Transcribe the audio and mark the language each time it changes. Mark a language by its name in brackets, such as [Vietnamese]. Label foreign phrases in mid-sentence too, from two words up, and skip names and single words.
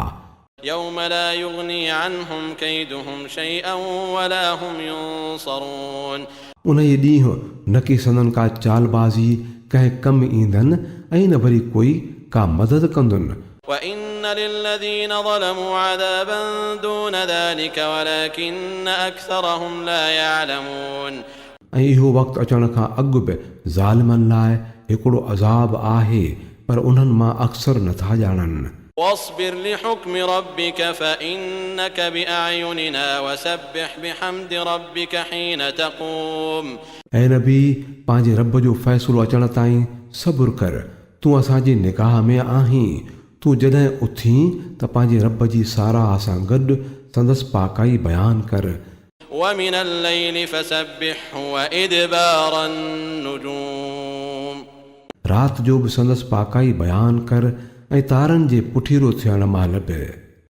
[Arabic] يوم لا يغني عنهم كيدهم شيئا ولا هم ينصرون [Sindhi] उन ई ॾींहुं न की संदन का चालबाज़ी कंहिं कमु ईंदनि ऐं न वरी कोई का मदद कंदुनि। [Arabic] وإن للذين ظلموا عذابا دون ذلك ولكن أكثرهم لا يعلمون [Sindhi] ऐं इहो वक़्तु अचण खां अॻु बि ज़ालिमनि लाइ हिकिड़ो अज़ाब आहे, पर उन्हनि मां अक्सर नथा ॼाणनि। [Arabic] واصبر لحكم ربك فإنك بأعيننا وسبح بحمد ربك حين تقوم [Sindhi] ऐं नबी पंहिंजे रब जो फ़ैसिलो अचण ताईं सब्र कर, तूं असांजी निगाह में आहीं। तूं जॾहिं उथीं त पंहिंजे रब जी साराह सां गॾु संदसि पाकाई बयानु कर। [Arabic] ومن الليل فسبحه وإدبار النجوم [Sindhi] रात जो बि संदसि पाकाई बयानु कर ऐं तारनि जे पुठीरो थियण महिल बि।